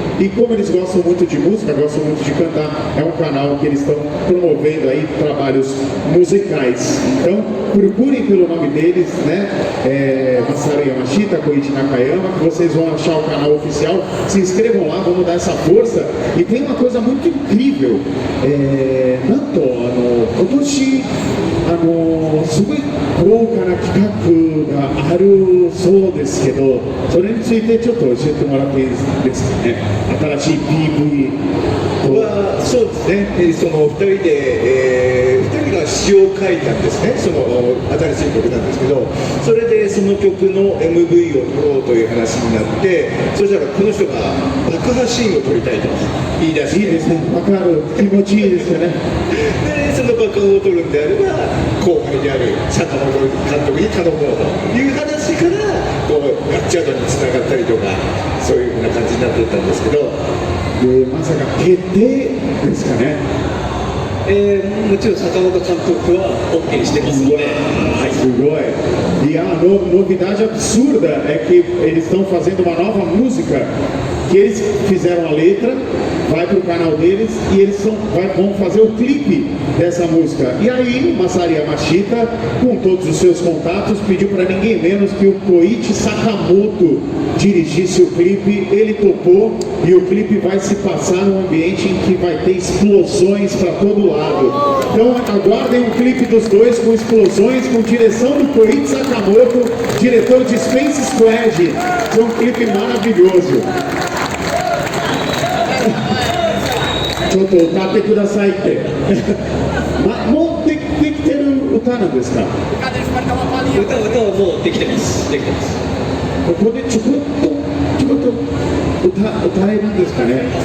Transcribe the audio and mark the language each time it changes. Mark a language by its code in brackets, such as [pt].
[pt] E como eles gostam muito de música, gostam muito de cantar, é um canal que eles estão promovendo aí trabalhos musicais. Então procurem pelo nome deles, né, Masaru Yamashita, Koichi Nakayama, que vocês vão achar o canal oficial. Se inscrevam lá, vamos dar essa força. E tem uma coisa muito incrível, [ja] Nanto, Kotoshi, すごい豪華な企画があるそうですけど、それについてちょっと教えてもらっていいですかね。新しい PV とはそうですね、その2人で、2人が詩を書いたんですね、その新しい曲なんですけど、それでその曲の MV を撮ろうという話になって、そしたらこの人が爆破シーンを撮りたいと言い出して、いいですね、わかる、気持ちいいですよね。でその爆破を撮るんであれば後輩である坂本監督に頼もうという話からこうガッチャードにつながったりとか、そういうふうな感じになっていったんですけど、でまさか決定ですかね。もちろん坂本監督は OK してますので、はい、すごい。 [pt] E a novidade absurda é que eles estão fazendo uma nova música, que eles fizeram a letra, vai para o canal deles e eles vão fazer o clipe dessa música. E aí, Masaru Yamashita, com todos os seus contatos, pediu para ninguém menos que o Koichi Sakamoto dirigisse o clipe. Ele topou e o clipe vai se passar num ambiente em que vai ter explosões para todo lado. Então aguardem um clipe dos dois com explosões, com direção do Koichi Sakamoto, diretor de Space Squad. É um clipe maravilhoso. [ja] ちょっと歌ってくださいってもうできてる歌なんですか？歌はもうできてます。ここでちょこっと歌えるんですかね？